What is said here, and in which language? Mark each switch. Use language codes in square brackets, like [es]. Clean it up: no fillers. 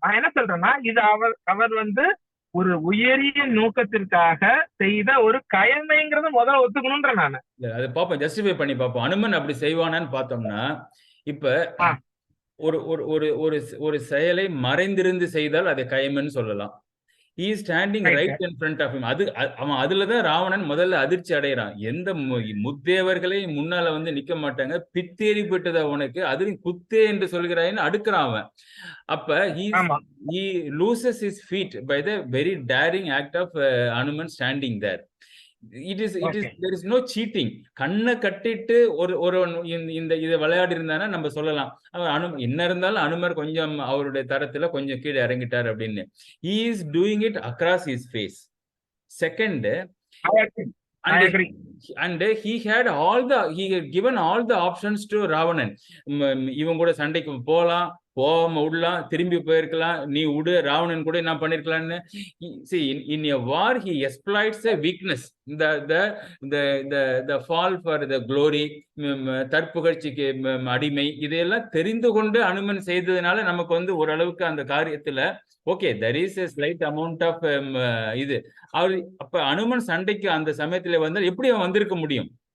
[ta] நான் என்ன சொல்றேன்னா, இது அவர் வந்து ஒரு உயரிய நோக்கத்திற்காக செய்த ஒரு கயமைங்கிறத முதல்ல ஒத்துக்கணும்ன்ற நானு. அது பாப்போம், ஜஸ்டிஃபை பண்ணி பார்ப்போம். அனுமன் அப்படி செய்வானான்னு பார்த்தோம்னா, இப்ப ஒரு ஒரு ஒரு ஒரு செயலை மறைந்திருந்து செய்தால் அதை கயமைன்னு சொல்லலாம். [en] he is standing right in front of him. [ta] அவன் அதுலதான் ராவணன் முதல்ல அதிர்ச்சி அடைகிறான். எந்த முத்தேவர்களே முன்னால வந்து நிக்க மாட்டாங்க, பித்தேறி போயிட்டதா உனக்கு, அதுவும் குத்தே என்று சொல்கிறாயின்னு அடுக்கிறான் அவன். [en] அப்ப he loses his feet by the very daring act of Hanuman standing there. there is no cheating. [ta] கண்ணை கட்டிட்டு ஒரு இந்த இதை விளையாடி இருந்தானா நம்ம சொல்லலாம், என்ன இருந்தாலும் அனுமர் கொஞ்சம் அவருடைய தரத்துல கொஞ்சம் கீழே இறங்கிட்டார் அப்படின்னு. [en] he is doing it across his face. [ta] Second, [en] I and agree. and he had given all the options to Ravanan. [ta] இவன் கூட சண்டைக்கு போலாம், போகாம விடலாம், திரும்பி போயிருக்கலாம், நீ விடு, ராவணன் கூட நான் பண்ணிருக்கலாம்னு. [en] See, in a war he exploits a weakness, the fall for the glory, [ta] தற்புகழ்ச்சிக்கு அடிமை, இதையெல்லாம் தெரிந்து கொண்டு அனுமன் செய்ததுனால நமக்கு வந்து ஓரளவுக்கு அந்த காரியத்துல okay [en] there is a slight amount of [ta] இது அவர் அப்ப அனுமன் சண்டைக்கு அந்த சமயத்துல வந்தால் எப்படி அவன் வந்திருக்க முடியும்?